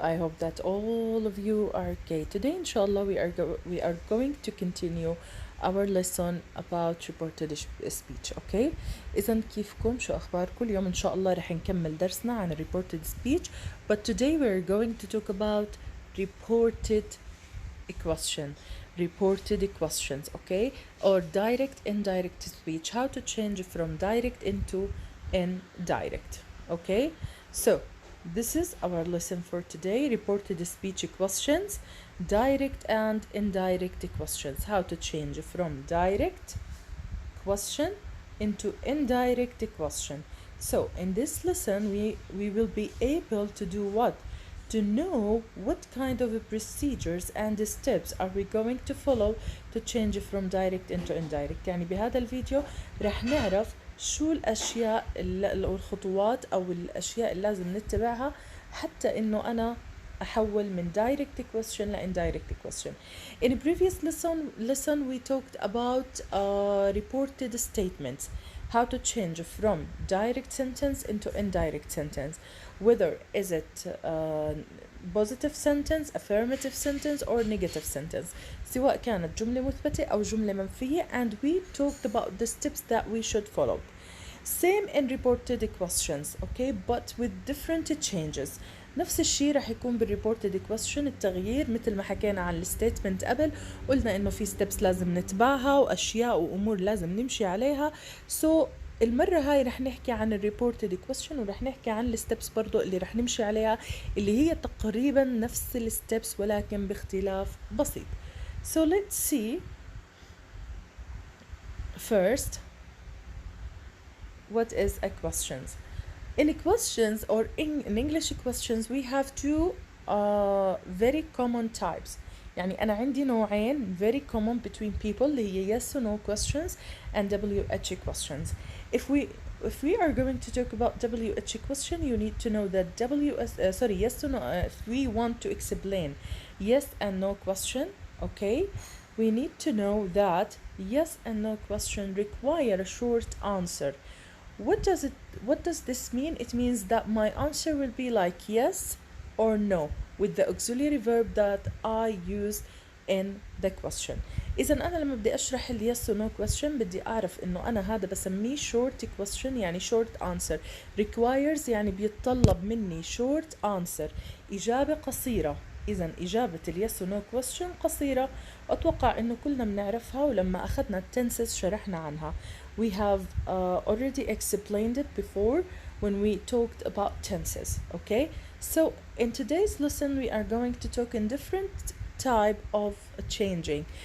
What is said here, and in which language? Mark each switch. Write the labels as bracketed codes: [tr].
[en] I hope that all of you are okay. Today, inshallah, we are going to continue our lesson about reported speech. Okay? [ar] إذا كيفكم؟ شو أخباركم؟ اليوم إن شاء الله رح نكمل درسنا عن reported speech. [en] But today we are going to talk about reported question. Reported questions, okay? Or direct indirect speech. How to change from direct into indirect. Okay? So this is our lesson for today. Reported speech questions, direct and indirect questions. How to change from direct question into indirect question. So in this lesson we will be able to do what? To know what kind of procedures and steps are we going to follow to change from direct into indirect. [ar] يعني بهذا الفيديو رح نعرف شو الأشياء أو الخطوات أو الأشياء اللي لازم نتبعها حتى إنه أنا أحول من direct question ل indirect question. [en] In a previous lesson we talked about reported statements, how to change from direct sentence into indirect sentence, whether is it positive sentence, affirmative sentence or negative sentence, [ar] سواء كانت جملة مثبتة أو جملة منفية, [en] and we talked about the steps that we should follow. Same in reported questions, okay, but with different changes. [ar] نفس الشيء راح يكون بالريبورتد question. التغيير مثل ما حكينا عن الستيتمنت قبل، قلنا انه في ستيبس لازم نتبعها واشياء وامور لازم نمشي عليها. المرة هاي رح نحكي عن الريبورتد question ورح نحكي عن الستبس برضو اللي رح نمشي عليها، اللي هي تقريبا نفس الستبس ولكن باختلاف بسيط. [en] So let's see first what is a questions. In questions or in English questions we have two very common types. [ar] يعني أنا عندي نوعين [en] very common between people [ar] اللي هي [en] yes or no questions and WH questions. If we are going to talk about WH question, you need to know that yes or no. If we want to explain yes and no question, okay, we need to know that yes and no question require a short answer. What does this mean? It means that my answer will be like yes or no with the auxiliary verb that I use in the question. [ar] إذا أنا لما بدي أشرح ال yes or no question بدي أعرف إنه أنا هذا بسميه short question، يعني short answer. requires يعني بيتطلب مني short answer، إجابة قصيرة. إذا إجابة ال yes or no question قصيرة، أتوقع إنه كلنا بنعرفها، ولما أخذنا التنسز شرحنا عنها. [en] We have already explained it before when we talked about tenses, okay? So in today's lesson we are going to talk in different type of changing.